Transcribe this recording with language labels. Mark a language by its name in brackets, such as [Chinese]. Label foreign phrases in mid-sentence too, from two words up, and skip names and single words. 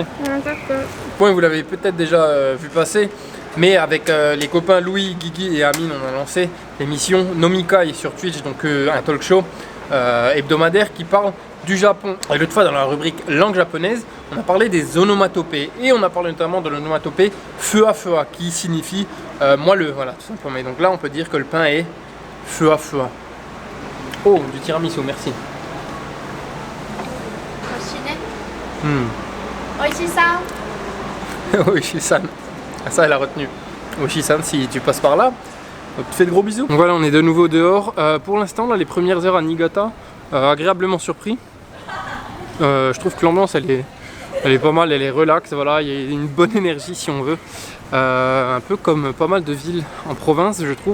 [French] Bon, vous l'avez peut-être déjà vu passer, mais avec les copains Louis, Guigui et Amine, on a lancé l'émission Nomikai sur Twitch, donc un talk show hebdomadaire qui parle du Japon. Et l'autre fois, dans la rubrique langue japonaise, on a parlé des onomatopées et on a parlé notamment de l'onomatopée feu à qui signifie moelleux, voilà, tout simplement. Et donc là, on peut dire que le pain est feu à. Oh, du tiramisu, merci. Oishi-san. Oishi-san. Ah, ça, elle a retenu. Oishi-san, si tu passes par là, on te fait de gros bisous. Donc voilà, on est de nouveau dehors. Pour l'instant, là, les premières heures à Niigata, agréablement surpris. Je trouve que l'ambiance elle est pas mal, elle est relax, voilà, il y a une bonne énergie si on veut. Un peu comme pas mal de villes en province je trouve.